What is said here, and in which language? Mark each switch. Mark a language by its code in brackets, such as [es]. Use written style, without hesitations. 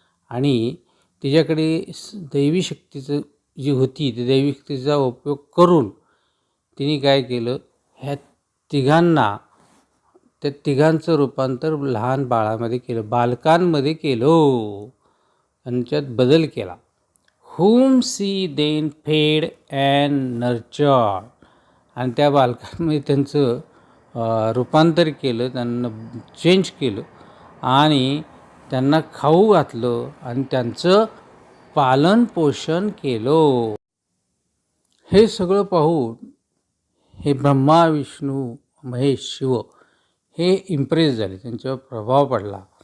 [mr] आणि तिच्याकडे दैवी शक्तीचं जी होती ती दैवी शक्तीचा उपयोग करून तिने काय केलं, ह्या तिघांना, त्या तिघांचं रूपांतर लहान बाळामध्ये केलं, बालकांमध्ये केलं, त्यांच्यात बदल केला. [en] whom she then fed and nurtured. [mr] आणि त्या बालकांमध्ये त्यांचं रूपांतर केलं, त्यांना चेंज केलं आणि त्यांना खाऊ घातलं आणि त्यांचं पालन पोषण केलं. हे सगळं पाहून हे ब्रह्मा, विष्णू, महेश, शिव हे इम्प्रेस झाले, त्यांच्यावर प्रभाव पडला.